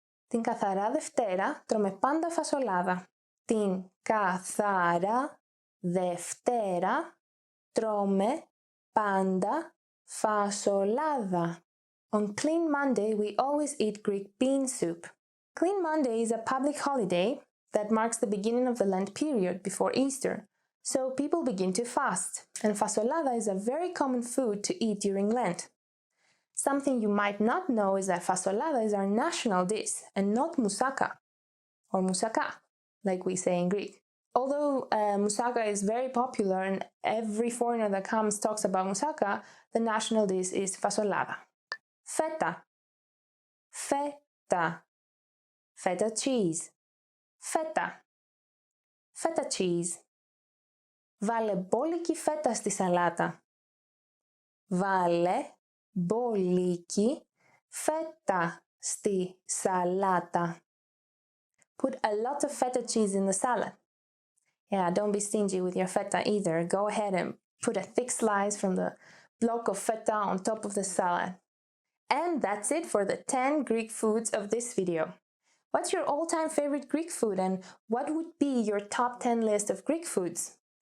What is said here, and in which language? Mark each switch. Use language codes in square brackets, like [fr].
[el] Την καθαρά Δευτέρα τρώμε πάντα φασολάδα. Την καθαρά Δευτέρα τρώμε πάντα φασολάδα. [en] On Clean Monday, we always eat Greek bean soup. Clean Monday is a public holiday that marks the beginning of the Lent period before Easter, so people begin to fast, and fasolada is a very common food to eat during Lent. Something you might not know is that fasolada is our national dish and not Musaka, or Musaka, like we say in Greek. Although Musaka is very popular and every foreigner that comes talks about Musaka, the national dish is fasolada. Feta. Feta. Feta cheese. Feta. Feta cheese. [el] Βάλε μπόλικη φέτα στη σαλάτα. Βάλε μπόλικη φέτα στη σαλάτα. [en] Put a lot of feta cheese in the salad. Yeah, don't be stingy with your feta either. Go ahead and put a thick slice from the block of feta on top of the salad. And that's it for the 10 Greek foods of this video. What's your all-time favorite Greek food and what would be your top 10 list of Greek foods?